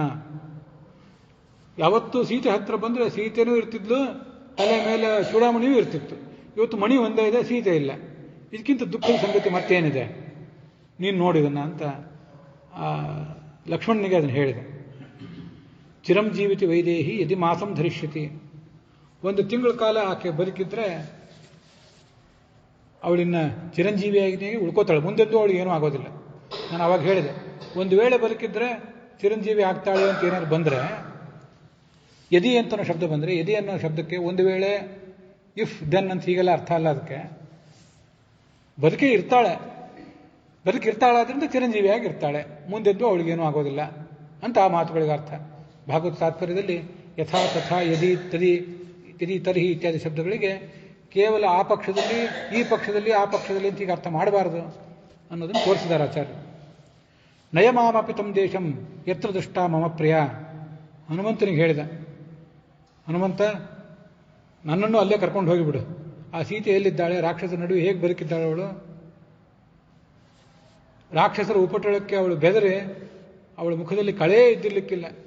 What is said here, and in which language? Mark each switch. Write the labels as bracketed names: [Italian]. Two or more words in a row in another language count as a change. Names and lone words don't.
[Kannada] ಯಾವತ್ತೂ ಸೀತೆ ಹತ್ರ ಬಂದರೆ ಸೀತೆನೂ ಇರ್ತಿದ್ಲು, ತಲೆ ಮೇಲೆ ಚೂಡಾಮಣಿಯೂ ಇರ್ತಿತ್ತು. ಇವತ್ತು ಮಣಿ ಒಂದೇ ಇದೆ, ಸೀತೆ ಇಲ್ಲ. ಇದಕ್ಕಿಂತ ದುಃಖದ ಸಂಗತಿ ಮತ್ತೇನಿದೆ, ನೀನು ನೋಡಿದನ್ನ ಅಂತ ಲಕ್ಷ್ಮಣನಿಗೆ ಅದನ್ನು ಹೇಳಿದೆ. [Sanskrit] ಚಿರಂಜೀವಿತಿ ವೈದೇಹಿ ಯದಿ ಮಾಸಂ ಧರಿಷ್ಯತಿ. [Kannada] 1 ತಿಂಗಳ ಕಾಲ ಆಕೆ ಬದುಕಿದ್ರೆ ಅವಳಿನ್ನ ಚಿರಂಜೀವಿಯಾಗಿ ಉಳ್ಕೋತಾಳೆ, ಮುಂದೆಂದು ಅವಳಿಗೆ ಏನೂ ಆಗೋದಿಲ್ಲ. ನಾನು ಅವಾಗ ಹೇಳಿದೆ, ಒಂದು ವೇಳೆ ಬದುಕಿದ್ರೆ ಚಿರಂಜೀವಿ ಆಗ್ತಾಳೆ ಅಂತ ಏನಾದ್ರು ಬಂದರೆ, ಯದಿ ಅಂತನೋ ಶಬ್ದ ಬಂದರೆ, ಯದಿ ಅನ್ನೋ ಶಬ್ದಕ್ಕೆ ಒಂದು ವೇಳೆ [English] if then [Kannada] ಅಂತ ಹೀಗೆಲ್ಲ ಅರ್ಥ ಅಲ್ಲ. ಅದಕ್ಕೆ ಬದುಕಿರ್ತಾಳಾದ್ರಿಂದ ಚಿರಂಜೀವಿಯಾಗಿ ಇರ್ತಾಳೆ, ಮುಂದೆದ್ದು ಅವಳಿಗೇನೂ ಆಗೋದಿಲ್ಲ ಅಂತ ಆ ಮಾತುಗಳಿಗೆ ಅರ್ಥ. ಭಾಗವತ ತಾತ್ಪರ್ಯದಲ್ಲಿ [Sanskrit] ಯಥಾ ತಥಾ ಯದಿ ತದಿ ಯದಿ ತರ್ಹಿ [Kannada] ಇತ್ಯಾದಿ ಶಬ್ದಗಳಿಗೆ ಕೇವಲ ಆ ಪಕ್ಷದಲ್ಲಿ ಈ ಪಕ್ಷದಲ್ಲಿ ಆ ಪಕ್ಷದಲ್ಲಿ ಅಂತ ಈಗ ಅರ್ಥ ಮಾಡಬಾರದು ಅನ್ನೋದನ್ನು ತೋರಿಸಿದ್ದಾರೆ ಆಚಾರ್ಯರು. [Sanskrit] ನಯಮಾಮಪಿ ತಂ ದೇಶಂ ಯತ್ರ ದುಷ್ಟ ಮಮ ಪ್ರಿಯ. [Kannada] ಹನುಮಂತನಿಗೆ ಹೇಳಿದ, ಹನುಮಂತ ನನ್ನನ್ನು ಅಲ್ಲೇ ಕರ್ಕೊಂಡು ಹೋಗಿಬಿಡು. ಆ ಸೀತೆ ಎಲ್ಲಿದ್ದಾಳೆ, ರಾಕ್ಷಸರ ನಡುವೆ ಹೇಗೆ ಬದುಕಿದ್ದಾಳೆ ಅವಳು, ರಾಕ್ಷಸರ ಉಪಟಳಕ್ಕೆ ಅವಳು ಬೆದರಿ ಅವಳ ಮುಖದಲ್ಲಿ ಕಳೆ ಇದ್ದಿರ್ಲಿಕ್ಕಿಲ್ಲ.